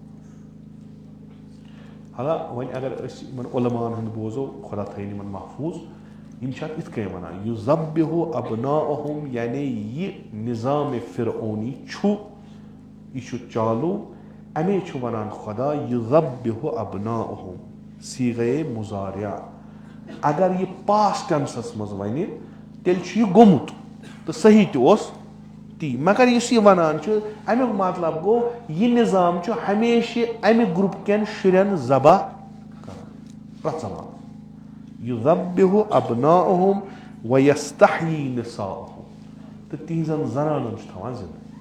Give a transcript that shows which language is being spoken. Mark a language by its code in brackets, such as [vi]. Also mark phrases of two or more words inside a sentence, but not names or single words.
[ks] حالا وۄنۍ اگر أسۍ یِمن علماہن ہُنٛد بوزو خۄدا تھٲیِن یِمن محفوٗظ یِم چھِ اتھ یِتھ کٔنۍ ونان [ar] یُذبحُ ابناءہم [ks] یعنی یہِ نظامِ فرعونی چھُ یہِ چھُ چالوٗ امے چھُ ونان خۄدا [ar] یُذبحُ ابناءہم [ks] صیغہ مضارع اگر یہِ [en] past tenses [ks] منٛز ونہِ تیٚلہِ چھُ یہِ گوٚمُت تہٕ صحیح تہِ اوس تی مگر یُس یہِ ونان چھُ امیُک مطلب گوٚو یہِ نظام چھُ ہمیشہِ امہِ گروپ کٮ۪ن شُرٮ۪ن ذبح کران پرٛٮ۪تھ زمانہٕ [ar] یُذبحُ ابناءہم ویستحیی نساءہم [ks] تہٕ تِہنٛزن زنانن چھُ تھاوان زندٕ